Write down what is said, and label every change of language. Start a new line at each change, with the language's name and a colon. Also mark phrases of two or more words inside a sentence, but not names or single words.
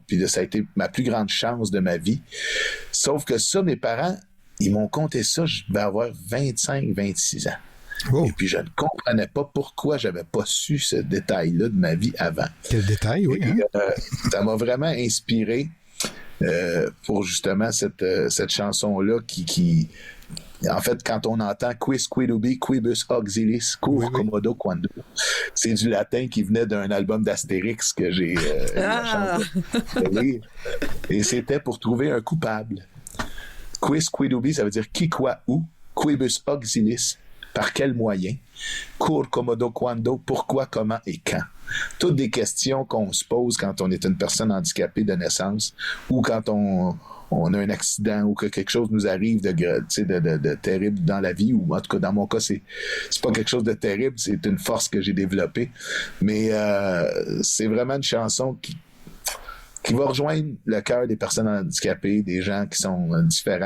French: Puis là, ça a été ma plus grande chance de ma vie. Sauf que ça, mes parents, ils m'ont conté ça, je devais avoir 25-26 ans. Oh. Et puis, je ne comprenais pas pourquoi j'avais pas su ce détail-là de ma vie avant. Quel détail, oui. Hein? Ça m'a vraiment inspiré pour justement cette chanson-là qui en fait, quand on entend
Latin: quis quid ubi quibus auxilis cur commodo quando,
French: c'est du latin qui venait d'un album d'Astérix que j'ai la chance de lire. Et c'était pour trouver un coupable.
Latin: Quis quid ubi,
French: ça veut dire qui, quoi, où.
Latin: Quibus auxilis,
French: par quel moyen.
Latin: Cur commodo quando,
French: pourquoi, comment et quand. Toutes des questions qu'on se pose quand on est une personne handicapée de naissance ou quand on a un accident ou que quelque chose nous arrive de terrible dans la vie, ou en tout cas dans mon cas c'est pas quelque chose de terrible, c'est une force que j'ai développée, mais c'est vraiment une chanson qui va rejoindre le cœur des personnes handicapées, des gens qui sont différents.